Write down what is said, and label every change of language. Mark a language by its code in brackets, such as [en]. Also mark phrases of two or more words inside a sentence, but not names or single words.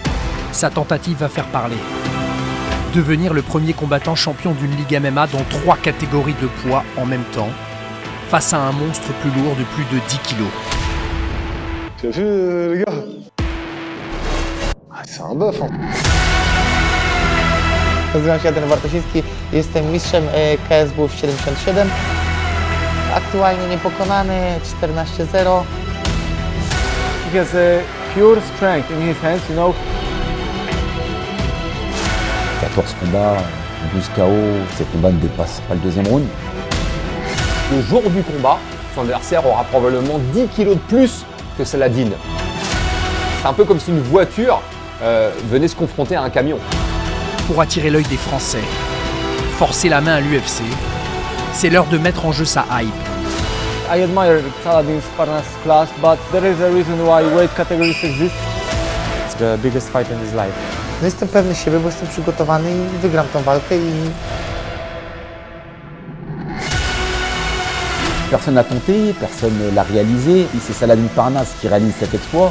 [fr] Sa tentative va faire parler. Devenir le premier combattant champion d'une ligue MMA dans 3 catégories de poids en même temps, face à un monstre plus lourd de plus de 10 kilos. Tu as vu, les gars? C'est un bœuf, hein. [pl] Nazywam się Adrian Bartosiński, jestem mistrzem KSW w 77. Aktualnie niepokonany, 14-0. [en] He has a pure strength in his hands, you know. [fr] 14 combats, 12 KO, ces combats ne dépassent pas le deuxième round. Le jour du combat, son adversaire aura probablement 10 kilos de plus que Saladin. C'est un peu comme si une voiture venait se confronter à un camion. Pour attirer l'œil des Français, forcer la main à l'UFC, c'est l'heure de mettre en jeu sa hype. [en] I admire Saladin Parnasse class, but there is a reason why weight categories exist. It's the biggest fight in his life. [pl] No jestem pewny siebie, bo jestem przygotowany i wygram tą walkę i [fr] Personne n'a tenté, personne ne l'a réalisé. Et c'est Saladin Parnasse qui réalise cet exploit.